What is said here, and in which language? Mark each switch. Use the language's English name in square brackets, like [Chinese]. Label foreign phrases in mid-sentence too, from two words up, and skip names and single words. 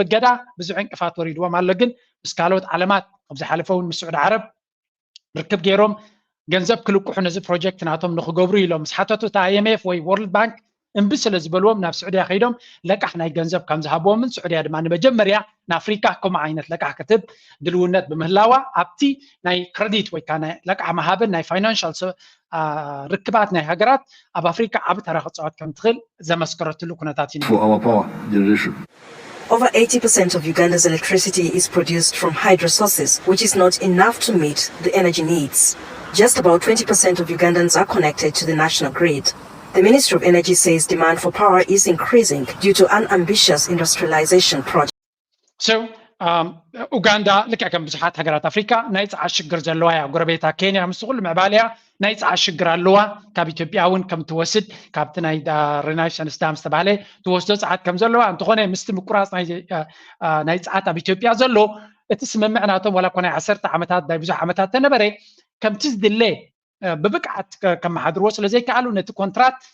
[Tigrinya] እገዳ ብዙሕ እንቅፋት ወሪድዎም ኣሎ ግን ምስ ካልኦት ዓለማት ኣብ ዝሓለፈ እውን ምስ ስዑድ ዓረብ ርክብ ገይሮም ገንዘብ ክልቁሑ ነዚ ፕሮጀክት ናቶም ንክገብሩ ኢሎም ምስ ሓተቱ እታ IMF ወይ ወርልድ ባንክ እምቢ ስለ ዝበልዎም ናብ ስዑድያ ከይዶም ለቃሕ ናይ ገንዘብ ከም ዝሃብዎምን ስዑድያ ድማ ንመጀመርያ ንኣፍሪካ ከምኡ ዓይነት ለቃሕ ክትብ ድልውነት ብምህላዋ ኣብቲ ናይ ክሬዲት ወይ ከዓ ናይ ለቃሕ መሃብን ናይ ፋይናንሻል ርክባት ናይ ሃገራት ኣብ ኣፍሪካ ዓብ ተራ ክፃወት ከም ትኽእል ዘመስከረትሉ ኩነታት እዩ [English] for our power generation. Over 80% of Uganda's electricity is produced from hydro sources, which is not enough to meet the energy needs. Just about 20% of Ugandans are connected to the national grid. The Ministry of Energy says demand for power is increasing due to an ambitious industrialization project. [Tigrinya] So, Uganda ልክዕ ከም ብዙሓት ሃገራት ኣፍሪካ ናይ ፀዓት ሽግር ዘለዋ እያ ጎረቤታ ኬንያ ምስ ኩሉ ምዕባልያ ናይ ፀዓት ሽግር ኣለዋ ካብ ኢትዮጵያ እውን ከም ትወስድ ካብቲ ናይ ሬናይሰንስ ዳም ዝተባሃለ ትወስዶ ፀዓት ከም ዘለዋ እንተኾነ ምስቲ ምቁራፅ ናይ ፀዓት ኣብ ኢትዮጵያ ዘሎ እቲ ስምምዕ ናቶም ዋላ ኮነ 10 ዓመታት ናይ ብዙሕ ዓመታት ተነበረ ከምቲ ዝድለ ብብቅዓት ከመሓድርዎ ስለዘይከኣሉ ነቲ ኮንትራት